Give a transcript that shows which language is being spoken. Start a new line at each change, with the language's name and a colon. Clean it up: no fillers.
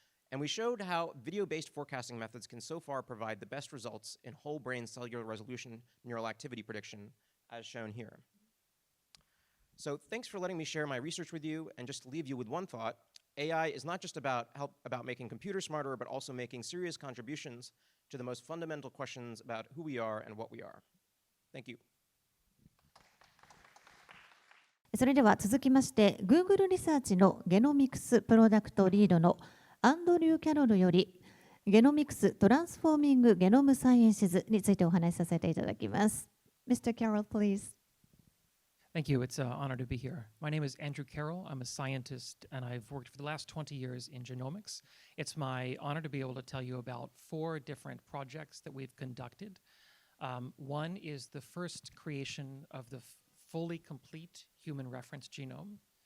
English: And we showed how video-based forecasting methods can so far provide the best results in whole brain cellular resolution neural activity prediction, as shown here. So thanks for letting me share my research with you, and just to leave you with one thought, AI is not just about making computers smarter, but also making serious contributions to the most fundamental questions about who we are and what we are. Thank you.
Japanese: それでは続きまして、Google リサーチのゲノミクスプロダクトリードのアンドリュー・キャロルよりゲノミクストランスフォーミングゲノムサイエンシズについてお話しさせていただきます。
English: Mr. Carroll, please. Thank you. It's an honor to be here. My name is Andrew Carroll. I'm a scientist, and I've worked for the last 20 years in genomics. It's my honor to be able to tell you about 4 different projects that we've conducted. One is the first creation of the fully complete human reference genome.